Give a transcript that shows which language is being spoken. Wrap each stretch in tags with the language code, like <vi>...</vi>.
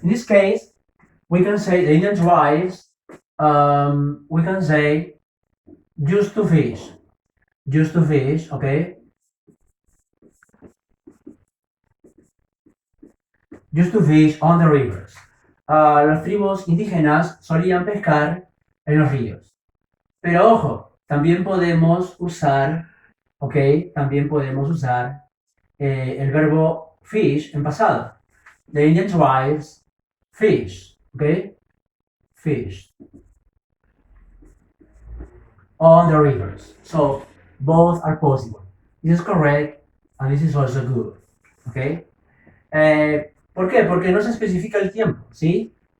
<en>In this case, we can say the Indian tribes, we can say used to fish. Used to fish, okay? Used to fish on the rivers.</en> <es>Las tribus indígenas solían pescar en los ríos. Pero ojo, también podemos usar, ¿ok? También podemos usar el verbo fish en pasado.</es> <en>The Indian tribes fish, ¿ok? Fish on the rivers. So both are possible. This is correct and this is also good, ¿ok?</en> <es>¿Por qué? Porque no se especifica el tiempo, ¿sí?</es>